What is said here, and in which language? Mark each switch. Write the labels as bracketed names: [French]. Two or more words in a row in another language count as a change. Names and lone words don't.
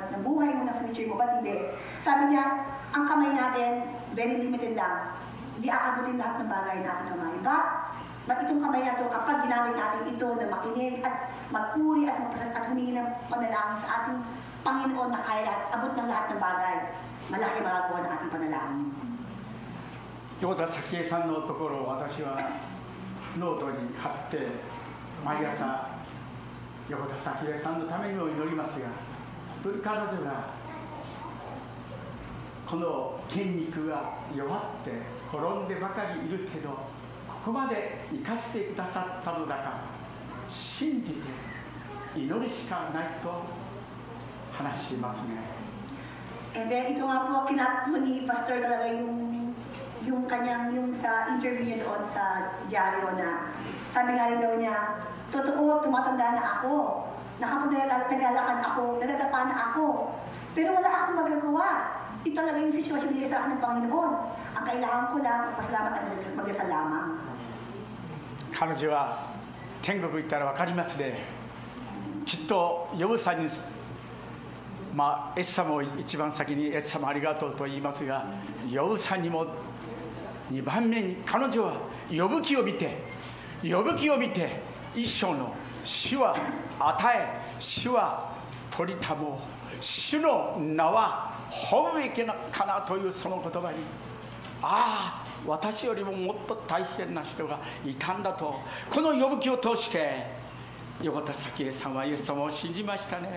[Filipino] Ng buhay mo, ng future mo, ba't hindi? Sabi niya, ang kamay natin, [English] very limited [Filipino] lang. Hindi aabutin lahat ng bagay natin kamay. But itong kamay na ito, kapag ginamit natin ito na makinig at magpuri at humingi ng panalangin sa ating Panginoon na kaya abot ng lahat ng bagay, malaki magagawa ng ating panalangin. [Japanese] 横田早紀江さんのところを私はノートに貼って毎朝横田早紀江さんのためにも祈りますが、彼女がこの筋肉が弱って転んでばかりいるけど、ここまで生かしてくださったのだから信じて祈るしかないと話しますね。 [English] And then [Filipino] ito nga po, kinat mo ni Pastor talaga yung kanyang, yung sa interview niya doon sa dyaryo na sabi nga rin daw niya, totoo, tumatanda na ako, naglalakad ako, nadadapa na ako, pero wala akong magagawa. Ito talaga yung sitwasyon niya sa akin ng Panginoon. Ang kailangan ko lang, pasalamat at magdasal lamang. [Japanese] 彼女は天国行ったら分かりますね。きっとヨブさんに、エス様を一番先にエス様ありがとうと言いますが、ヨブさんにも2番目に彼女は呼ぶ記を見て一生の主は与え、主は取りたもう、主の名は褒むべきかなというその言葉に、ああ私よりももっと大変な人がいたんだと、この呼ぶ記を通して横田早紀江さんはイエス様を信じましたね。